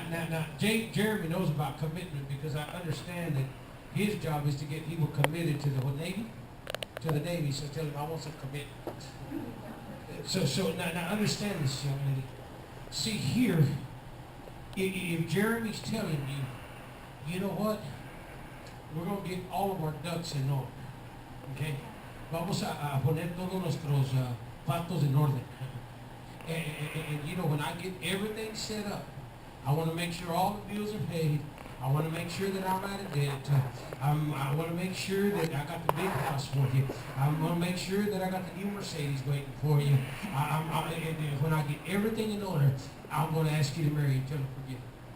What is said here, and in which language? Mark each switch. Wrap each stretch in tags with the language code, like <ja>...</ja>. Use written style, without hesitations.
<en>Now, Jeremy knows about commitment because I understand that his job is to get people committed to the Navy. To the Navy, so tell him I want some commitment. So now understand this, young lady. See here, if Jeremy's telling you, you know what? We're going to get all of our ducks in order. Okay?</en> <es>Vamos a poner todos nuestros patos en orden.</es> <en>And you know, when I get everything set up, I want to make sure all the bills are paid. I want to make sure that I'm out of debt. I want to make sure that I got the big house for you. I want to make sure that I got the new Mercedes waiting for you. And when I get everything in order, I'm going to ask you to marry and tell him forgive him.</en>